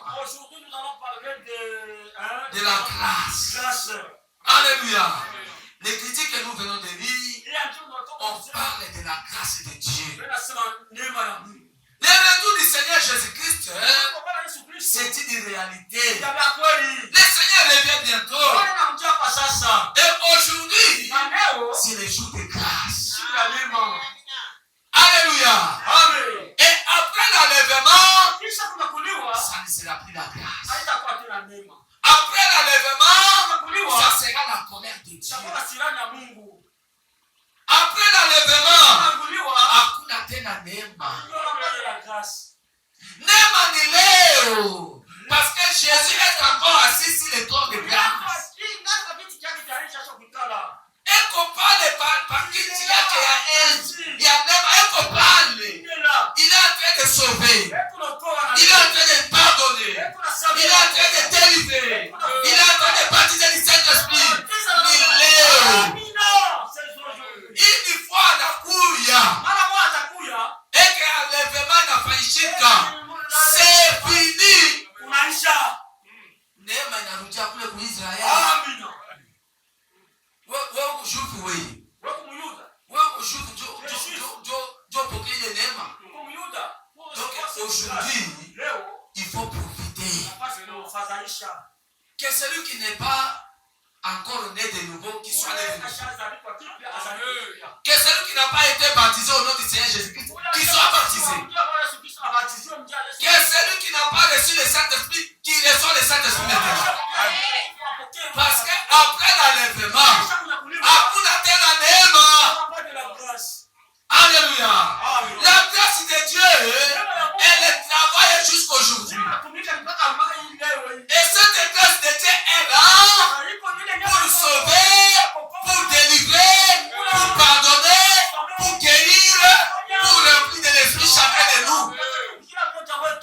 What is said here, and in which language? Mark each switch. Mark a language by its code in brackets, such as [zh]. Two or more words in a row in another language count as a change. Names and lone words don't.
[fr] Aujourd'hui, nous allons parler De la grâce. Alléluia. Les critiques que nous venons de lire, on parle de la grâce de Dieu. Le retour du Seigneur Jésus-Christ, c'est une réalité. Le Seigneur revient bientôt. Et aujourd'hui, c'est le jour de grâce. Alléluia. Et après l'enlèvement, ça ne sera plus la grâce. Après l'enlèvement, ça sera la colère de Dieu. Après l'enlèvement, [sw] hakuna tena neema. Neema ni leo. [fr] Parce que Jésus est encore assis sur le trône de grâce. [sw] Eko pale pakiti yake ya enzi ya neema, eko pale. [fr] Il est en train de sauver. Il est en train de pardonner. Il est en train de délivrer. Il est en train de baptiser du Saint-Esprit. [sw] Ni leo. [fr] Une fois anakuya. [sw] Eke enlèvement inafanyika. [fr] C'est fini. [sw] Neema inarudia kule kwa Israeli. Wewe kushufu wewe. Wewe kushufu jo pokea ile neema. [fr] Donc aujourd'hui, il faut profiter. Que celui qui n'est pas encore né de nouveau, qui soit né de nouveau. Que celui qui n'a pas été baptisé au nom du Seigneur Jésus-Christ, qui soit baptisé. Que celui qui n'a pas reçu le Saint-Esprit, qui reçoit le Saint-Esprit maintenant. Parce qu'après l'enlèvement, [sw] hakuna tena neema. [fr] Alléluia. La grâce de Dieu, elle travaille jusqu'aujourd'hui. Et cette grâce de Dieu est là pour sauver, pour délivrer, pour pardonner, pour guérir, pour remplir de l'esprit chacun de nous.